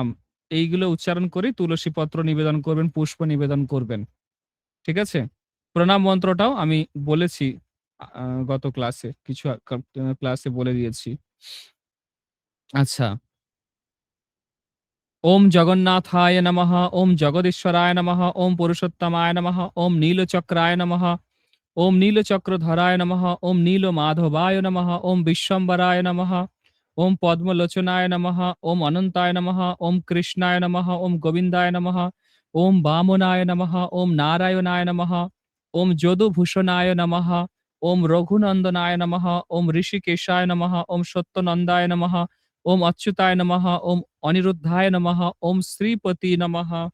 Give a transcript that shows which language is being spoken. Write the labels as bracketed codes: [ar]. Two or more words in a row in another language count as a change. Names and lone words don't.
[bn] এইগুলো উচ্চারণ করে তুলসী পত্র নিবেদন করবেন, পুষ্প নিবেদন করবেন। ঠিক আছে? প্রণাম মন্ত্রটাও আমি বলেছি গত ক্লাসে। কিছু ক্লাসে বলে দিয়েছি। আচ্ছা। [sa] ওম জগন্নাথায় নমঃ, ওম জগদীশ্বরায় নমঃ, ওম পুরুষোত্তমায় নমঃ, ওম নীলচক্রায় নমঃ, ওম নীলচক্রধরায় নমঃ, ওম নীলমাধবায় নমঃ, ওম বিশ্বম্বরায় নমঃ, ওম পদ্মলোচনায় নমঃ, ওম অনন্তায় নমঃ, ওম কৃষ্ণায় নমঃ, ওম গোবিন্দায় নমঃ, ওম বামনায় নমঃ, ওম নারায়ণায় নমঃ, ওম যদুভূষণায় নমঃ, ওম রঘুনন্দনায় নমঃ, ওম ঋষিকেশায় নমঃ, ওম সত্যনন্দায় নমঃ, ওম অচ্যুতায় নমঃ, ওম অনিরুদ্ধায় নমঃ, ওম শ্রীপতি নমঃ,